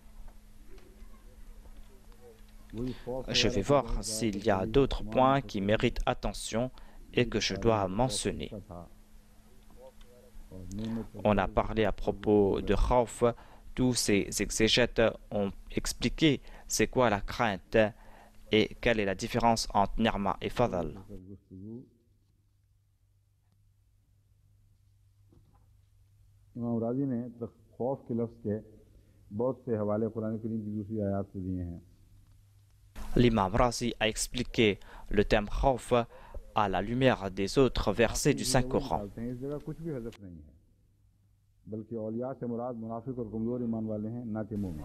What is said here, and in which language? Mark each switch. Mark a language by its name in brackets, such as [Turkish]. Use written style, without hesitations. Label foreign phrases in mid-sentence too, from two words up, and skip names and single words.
[French] Je vais voir s'il y a d'autres points qui méritent attention et que je dois mentionner. On a parlé à propos de Khawf. Tous ces exégètes ont expliqué c'est quoi la crainte et quelle est la différence entre Ni'ma et Fadl. [Urdu] امام رازی نے خوف کے لفظ کے بہت سے حوالے قرآن کریم کی دوسری آیت سے دیے ہیں. [French] L'imam Razi a expliqué le thème Khawf à la lumière des autres versets du Saint-Coran. [Urdu] اس جگہ کچھ بھی حذف نہیں ہے، بلکہ اولیاء سے مراد منافق اور کمزور ایمان والے ہیں، نہ کہ مومن.